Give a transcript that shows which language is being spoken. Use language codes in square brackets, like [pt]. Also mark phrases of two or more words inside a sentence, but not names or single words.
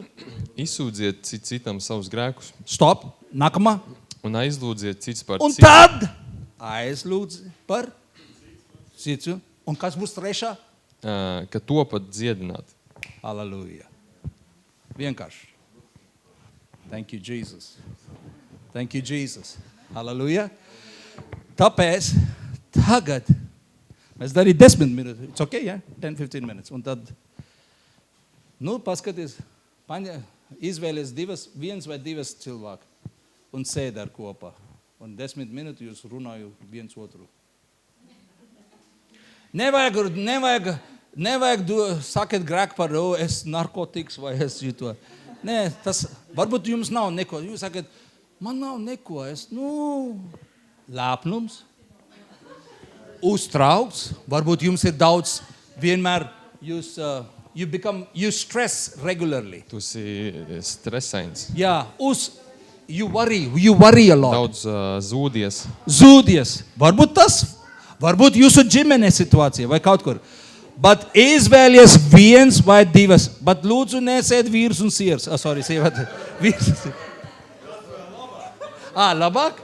[lv] Izsūdziet citam savus grēkus. Stop. Nākamā. Un aizlūdziet cits par un citu. Un tad aizlūdz par citu. Un kas būs trešā? Ka to pat dziedināt. Halleluja. Vienkārši. [en] Thank you, Jesus. Thank you, Jesus. [lv] Halleluja. Tāpēc tagad mēs darīsim 10 minūtes. [en] It's okay, yeah? 10-15 minutes. [lv] Un tad, paskaties, izvēlies viens vai divas cilvēku un sēd ar kopā. Un 10 minūtes jūs runāju viens otru. Nevajag sakiet grēku par, es narkotikas vai es šito. Nē, tas, varbūt jums nav neko. Jūs sakiet, man nav neko. Lēpnums, uztraukts. Varbūt jums ir daudz, vienmēr [en] you stress regularly. [lv] Tu esi stresains. Jā, [en] you worry a lot. [lv] Daudz zūdies. Zūdies. Varbūt jūsu ģimenes situācija vai kaut kur. Bet izvēlies viens vai divas. Bet lūdzu nesēd vīrs un sievs. Sievate. Vīrs un sievs. Labāk?